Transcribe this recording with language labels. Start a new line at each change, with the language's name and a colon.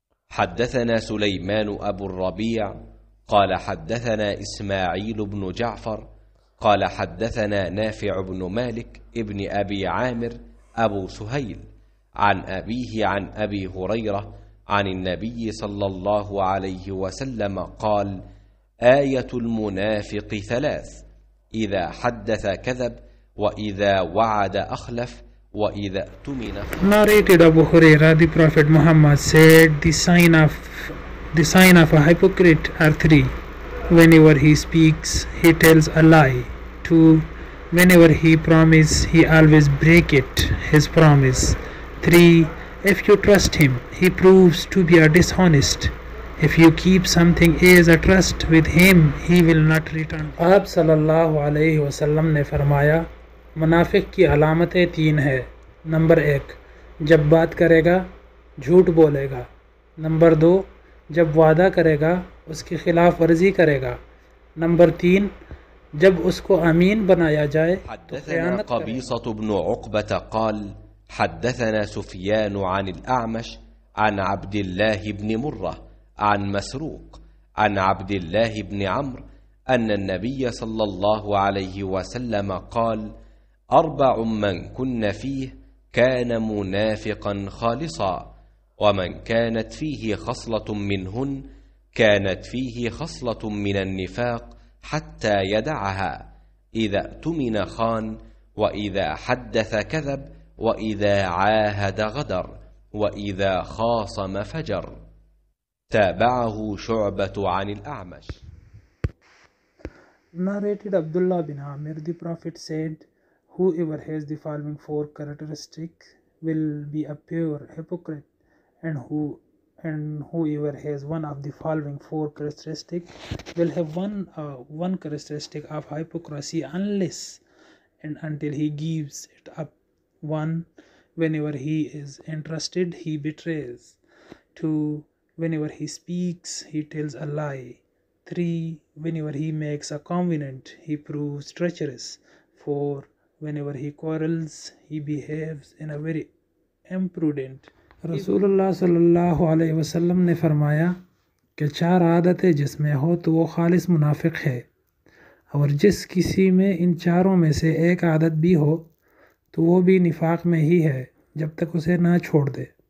Arabic: حدثنا سليمان أبو الربيع قال حدثنا إسماعيل بن جعفر قال حدثنا نافع بن مالك ابن أبي عامر أبو سهيل عن أبيه عن أبي هريرة عن النبي صلى الله عليه وسلم قال: آية المنافق ثلاث: إذا حدث كذب، وإذا وعد أخلف، وإذا اؤتمن.
English: Narrated Abu Huraira, the Prophet Muhammad said, the sign of a hypocrite are three. Whenever he speaks, he tells a lie. 2. Whenever he promises, he always breaks his promise. 3. If you trust him, he proves to be a dishonest. If you keep something as a trust with him, he will not return.
Hindi: आप सल्लल्लाहु अलैहि वसल्लम ने फरमाया, मुनाफिक की अलामतें तीन है। नंबर 1, जब बात करेगा झूठ बोलेगा। नंबर 2, जब वादा करेगा उसकी खिलाफ वर्जी करेगा। नंबर 3, जब उसको अमीन बनाया जाए तो
Arabic: حدثنا قبيصة بن عقبة قال: حدثنا سفيان عن الأعمش عن عبد الله بن مرة عن مسروق عن عبد الله بن عمرو أن النبي صلى الله عليه وسلم قال: 4 من كن فيه كان منافقا خالصا، ومن كانت فيه خصلة منهن كانت فيه خصلة من النفاق حتى يدعها: إذا اؤتمن خان، وإذا حدث كذب، وإذا عاهد غدر، وإذا خاصم فجر. تابعه شعبة عن الأعمش.
English: Narrated Abdullah bin Amir, the Prophet said, whoever has the following 4 characteristics will be a pure hypocrite, and whoever has one of the following 4 characteristics will have one characteristic of hypocrisy unless and until he gives it up. 1. Whenever he is entrusted, he betrays. 2. Whenever he speaks, he tells a lie. 3. Whenever he makes a covenant, he proves treacherous. 4. Whenever he quarrels, he behaves in a very imprudent.
Hindi: रसूलुल्लाह सल्लल्लाहु अलैहि वसल्लम ने फरमाया कि 4 आदतें जिसमें हो तो वो खालिस मुनाफिक है, और जिस किसी में इन चारों में से एक आदत भी हो तो वो भी निफाक में ही है जब तक उसे ना छोड़ दे।